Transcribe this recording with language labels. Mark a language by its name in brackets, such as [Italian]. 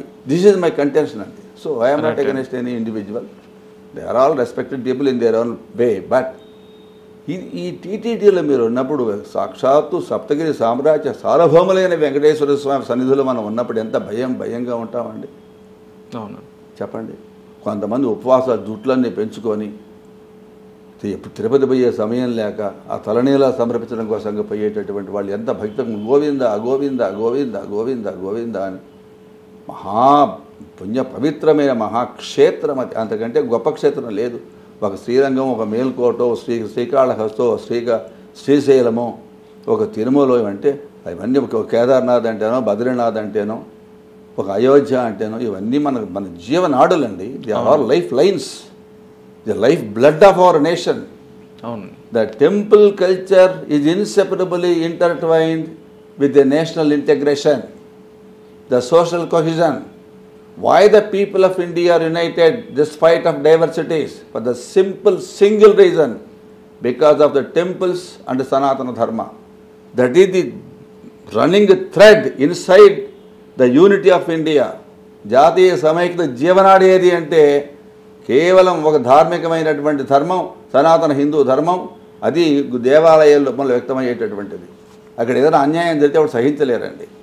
[English] This is my contention. So I am not against any individual. They are all respected people in their own way. [Telugu] But ఈ టీటీడీలో మీరు ఉన్నప్పుడు సాక్షాత్తు సప్తగిరి సామ్రాజ్య సార్వభౌములైన వెంకటేశ్వర స్వామి సన్నిధిలో మనం ఉన్నప్పుడు ఎంత భయంగా ఉంటామండి. అవును, చెప్పండి. కొంతమంది ఉపవాసాలు జుట్లన్నీ పెంచుకొని తిరుపతి పోయే సమయం లేక ఆ తలనీలా సమర్పించడం కోసంగా పోయేటటువంటి వాళ్ళు ఎంత భక్తి, గోవింద గోవింద గోవింద గోవింద గోవింద అని మహా పుణ్య పవిత్రమైన మహాక్షేత్రం అది. అంతకంటే గొప్ప క్షేత్రం లేదు. ఒక శ్రీరంగం, ఒక మేల్కోటో, శ్రీకాళహస్తో, శ్రీశైలమో, ఒక తిరుమల అంటే అవన్నీ ఒక కేదార్నాథ్ అంటేనో, బద్రీనాథ్ అంటేనో, ఒక అయోధ్య అంటేనో ఇవన్నీ మన జీవనాడులండి. [English] They are all life lines, the life blood of our nation. అవును, the temple culture is inseparably intertwined with the national integration, the social cohesion. Why the people of India are united despite of diversities? For the simple single reason, because of the temples and the Sanatana Dharma. That is the running thread inside the unity of India. [Telugu] జాతీయ సమైక్యత జీవనాడి ఏది అంటే కేవలం ఒక ధార్మికమైనటువంటి ధర్మం, సనాతన హిందూ ధర్మం. అది దేవాలయాల రూపంలో వ్యక్తమయ్యేటటువంటిది. అక్కడ ఏదైనా అన్యాయం జరిగితే అప్పుడు సహించలేరండి.